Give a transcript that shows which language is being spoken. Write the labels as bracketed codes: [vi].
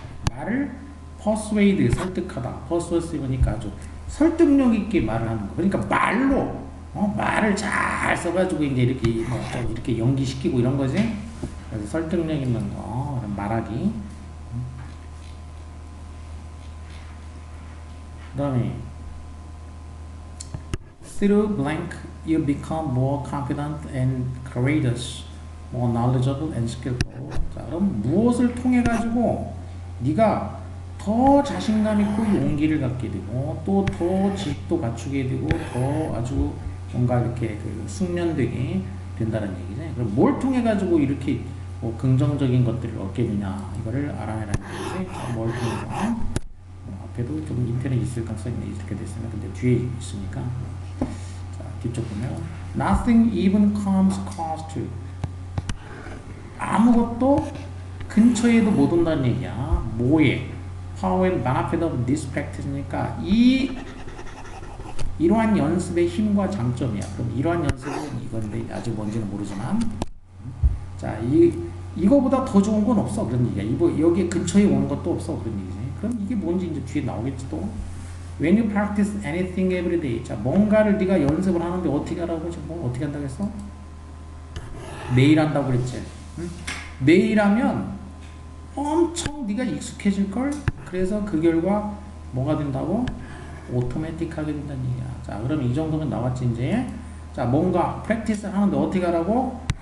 [ko] 말을 persuade 설득하다. persuasive니까 아주 설득력 있게 말을 하는 거. 그러니까 말로 말을 잘 써가지고 이제 이렇게 좀 이렇게 연기시키고 이런 거지. 그래서 설득력 있는 거 말하기. 그다음에 [en] through blank you become more confident and courageous, more knowledgeable and skillful. [ko] 자, 그럼 무엇을 통해 가지고 네가 더 자신감 있고 용기를 갖게 되고 또 더 지식도 갖추게 되고 더 아주 뭔가 이렇게 그 숙련되게 된다는 얘기죠. 그럼 뭘 통해 가지고 이렇게 뭐 긍정적인 것들을 얻게 되냐 이거를 알아내라는 얘기지. 뭘 통해서 앞에도 좀 인터넷 있을 가능성이 있게 됐으면 근데 뒤에 있으니까. 자 뒤쪽 보면 [en] nothing even comes close to [ko] 아무것도 근처에도 못 온다는 얘기야. 뭐에 [en] Power and benefit of this practice [ko] 니까 이러한 연습의 힘과 장점이야. 그럼 이러한 연습은 이건데 아직 뭔지는 모르지만 자 이거보다 더 좋은 건 없어 그런 얘기야. 여기 근처에 오는 것도 없어 그런 얘기지. 그럼 이게 뭔지 이제 뒤에 나오겠지 또. [en] When you practice anything every day. [ko] 자 뭔가를 네가 연습을 하는데 어떻게 하라고 지금 뭐 어떻게 한다고 했어? 매일 한다고 그랬지. 응? 매일 하면 엄청 네가 익숙해질 걸. 그래서 그 결과 뭐가 된다고? 오토매틱하게 된다는 얘기야. 자, 그럼 이 정도면 나왔지 이제. 자, 뭔가 프랙티스를 하는데 어떻게 하라고?